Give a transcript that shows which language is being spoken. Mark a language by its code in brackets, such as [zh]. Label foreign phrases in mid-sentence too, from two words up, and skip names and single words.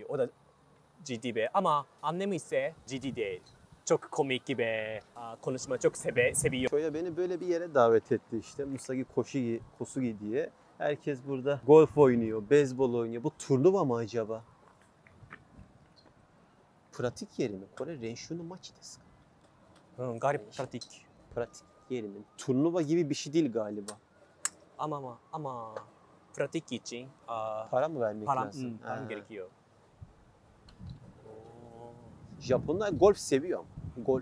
[tr] O da ciddi ve ama annem ise ciddi değil. Çok komik ve konuşma çok seviyor. Şöyle beni böyle bir yere davet etti işte. Musagi Kosugi diye. Herkes burada golf oynuyor, beyzbol oynuyor. Bu turnuva mı acaba? Pratik yeri mi? [ja] これ練習の町です. [tr] Garip pratik. Pratik yeri mi? Turnuva gibi bir şey değil galiba. Ama pratik için Para mı vermek param lazım? gerekiyor. Japonlar golf seviyor ama.